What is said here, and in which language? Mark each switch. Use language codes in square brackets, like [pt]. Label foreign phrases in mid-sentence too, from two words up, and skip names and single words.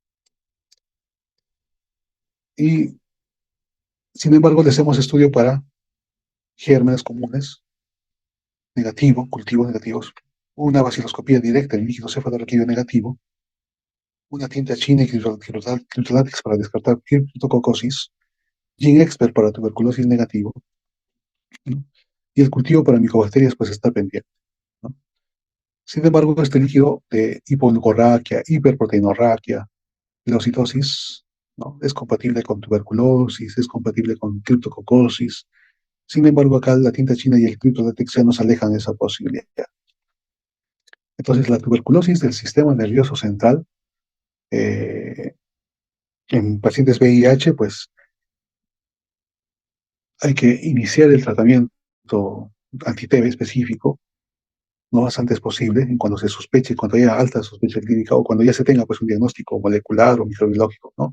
[es] Y, sin embargo, le hacemos estudio para gérmenes comunes, negativo, cultivos negativos, una baciloscopía directa en líquido cefalorraquídeo negativo, una tinta china y criolátex para descartar criptococosis, GeneXpert para tuberculosis negativo, ¿no? Y el cultivo para micobacterias pues está pendiente, ¿no? Sin embargo, este líquido de hipoglucorraquia, hiperproteinorraquia, leucitosis, ¿no? Es compatible con tuberculosis, es compatible con criptococosis. Sin embargo, acá la tinta china y el criptolátex ya nos alejan de esa posibilidad. Entonces, la tuberculosis del sistema nervioso central eh, en pacientes VIH, pues hay que iniciar el tratamiento anti-TB específico lo más antes posible, en cuando se sospeche, cuando haya alta sospecha clínica o cuando ya se tenga pues un diagnóstico molecular o microbiológico, ¿no?